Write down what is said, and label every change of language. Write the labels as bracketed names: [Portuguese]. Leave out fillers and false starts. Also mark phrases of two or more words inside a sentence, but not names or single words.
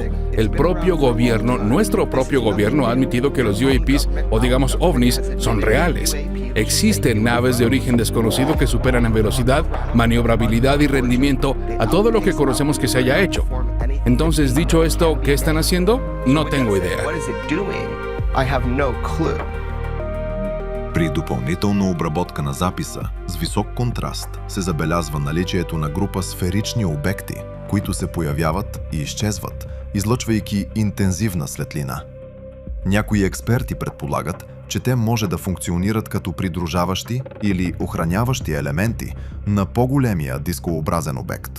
[Spanish] El propio gobierno, nuestro propio gobierno, ha admitido que los UAPs, o digamos OVNIs, son reales. Existen naves de origen desconocido que superan en velocidad, maniobrabilidad y rendimiento a todo lo que conocemos que se haya hecho. Entonces, dicho esto, ¿qué están haciendo? No tengo idea. [Bulgarian] При допълнителна обработка на записа с висок контраст се забелязва наличието на група сферични обекти, които се появяват и изчезват, излъчвайки интензивна светлина. Някои експерти предполагат, че те може да функционират като придружаващи или охраняващи елементи на по-големия дискообразен обект.